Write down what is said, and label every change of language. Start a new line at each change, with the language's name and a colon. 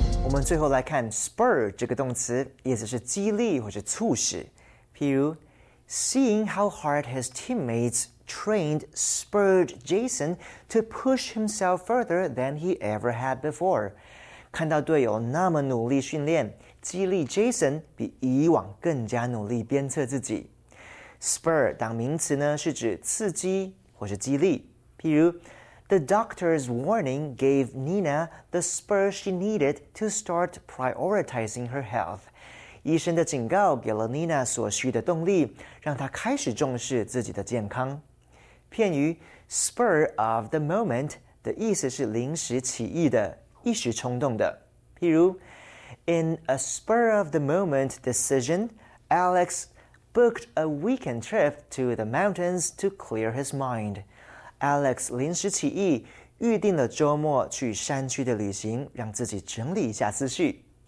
Chinese: 们最后来看 spur 这个动词，意思是激励或者促使。譬如
English: ，Seeing how hard his teammates trained spurred Jason to push himself further than he ever had before。
Chinese: 看到队友那么努力训练，激励 Jason 比以往更加努力鞭策自己。 Spur 当名词呢，是指刺激或是激励。譬如
English: ，The doctor's warning gave Nina the spur she needed to start prioritizing her health。
Chinese: 医生的警告给了 Nina 所需的动力，让她开始重视自己的健康。片语 spur of the moment 的意思是临时起意的，一时冲动的。譬如
English: ，In a spur of the moment decision, Alex booked a weekend trip to the mountains to clear his mind.
Chinese: Alex 临时起意，预定了周末去山区的旅行，让自己整理一下思绪。